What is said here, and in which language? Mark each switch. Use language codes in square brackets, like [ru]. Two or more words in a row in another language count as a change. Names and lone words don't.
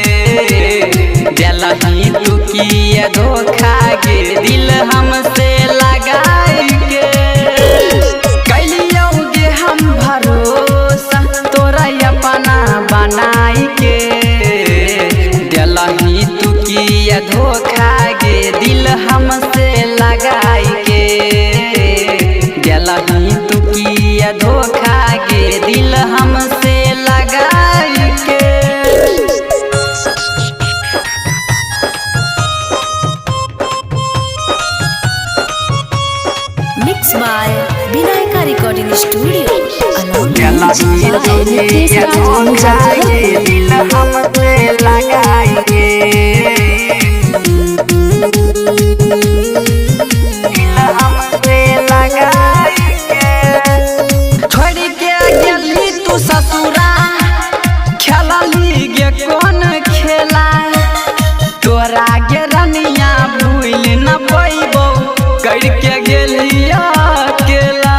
[bho] दिलही तू किया धोखा के दिल हमसे लगाई के कैलियोगे हम भरोसा तोरा अपना बनाई के दिलही तू किया धोखा के दिल हमसे लगाई के दिलही तू किया धोखा के दिल हमसे लगाई के। [en] Mixed by Vinayaka Recording Studio, along music by Nitesh Raj Muzaffarpur. [bho] दिल हमसे लगाएंगे दिल हमसे लगाएंगे छोड़ के गेली तू ससुरा खेलली गे कौन खेला तोरा गे रनिया भूल न पैबो करके गेली अकेला